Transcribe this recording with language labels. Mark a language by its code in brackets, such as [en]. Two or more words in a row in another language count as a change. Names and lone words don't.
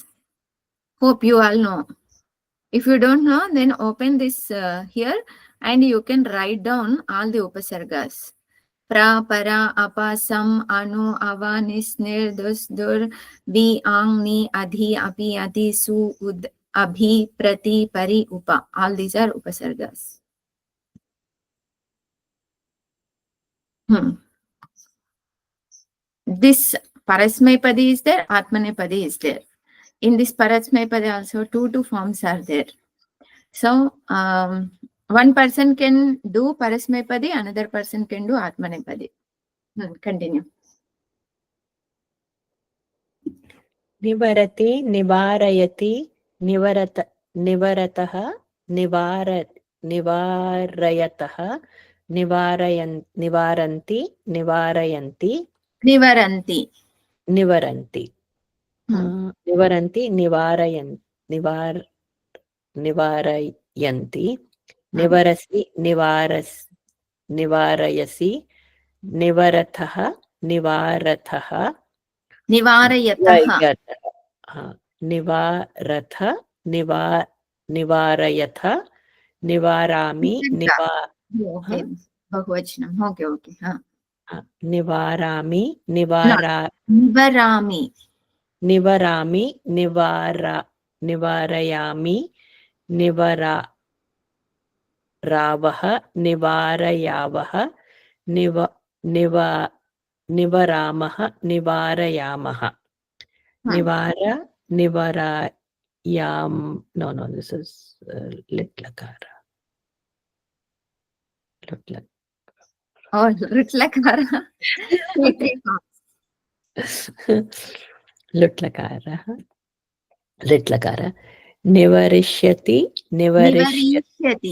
[en] Hope you all know. If you don't know, then open this here and you can write down all the upasargas. [sa] प्र, परा, अप, सम्, अनु, अव, निस्, निर्, दुस्, दुर्, वि, आङ्, नि, अधि, अपि, अति, सु, उद्, अभि, प्रति, परि, उप. [en] All these are upasargas. This Parasmaipadi is there, Atmanepadi is there. In this Parasmaipadi also 2 forms are there. So one person can do Parasmaipadi, another person can do Atmanepadi. Continue. [sa] निवरति, निवारयति, निवरतः, निवारयतः, निवरन्ति, निवारयन्ति. Nivaranti. Nivaranti. निवरन्ति, निवारयन्ति. Nivarasi, निवारयसि निवरतः निवारतः निवारयतः निवारथ निवारयथ निवारामि [en] ओके बहुवचनम् okay okay [sa] निवारामि निवरामि निवरामि निवारयामि निवरावः निवारयावः निवरामः निवारयामः निवारयाम [en] no this is lit lakara [sa] लुट् लकार लुट् लकार निवरिष्यति निवरिष्यति